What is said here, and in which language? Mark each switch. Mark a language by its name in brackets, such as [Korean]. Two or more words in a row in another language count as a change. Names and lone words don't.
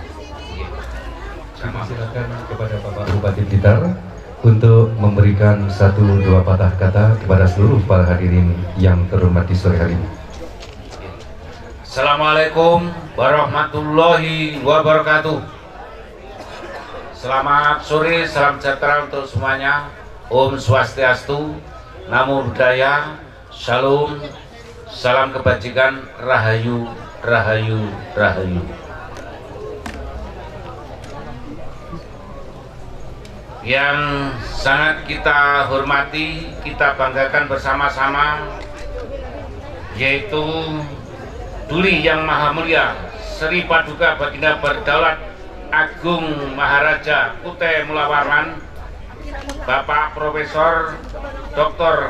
[Indonesian] Silakan kepada Bapak Bupati Blitar untuk memberikan 1-2 patah kata kepada seluruh para hadirin yang terhormat di sore hari ini. [Arabic] السلام عليكم ورحمة الله وبركاته. [Indonesian] Selamat sore, salam sejahtera untuk semuanya. [Balinese] Om Swastiastu, [Pali] Namo Buddhaya, [Indonesian] Shalom, salam kebajikan, Rahayu, Rahayu, Rahayu. Yang sangat kita hormati, kita banggakan bersama-sama, yaitu Duli Yang Maha Mulia Sri Paduka Baginda Berdaulat Agung Maharaja Kutai Mulawarman, Bapak Profesor Dr.